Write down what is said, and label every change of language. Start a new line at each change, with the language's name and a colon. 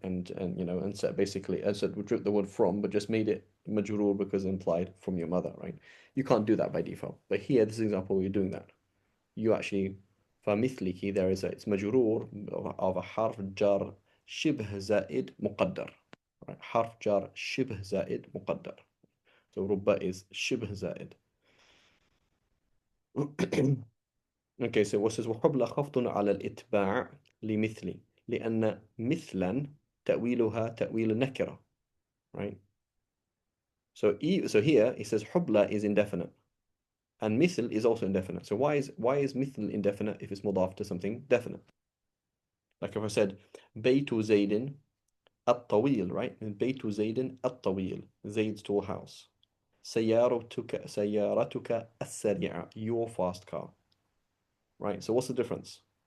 English: And you know, and said basically, and said we dropped the word from, but just made it majrur because it implied from your mother, right? You can't do that by default. But here, this example, you're doing that. You actually, فمثلك, there is it's majrur of a harf jar شبه زائد مقدر, right?
Arabic: Harf jar شبه زائد مقدر. So رب is شبه زائد. Okay, so what says وحبل خفض على الإتباع لمثلي لأن مثلا تأويلها تأويل النكرة, right?
English: So here it says حبلى is indefinite and مثل is also indefinite. So why is مثل indefinite if it's mudaf to something definite? Like if I said بيت زيد الطويل, right? And بيت زيد الطويل, Zayd's tall house. سيارتك السريعة, your fast car, right? So what's the difference?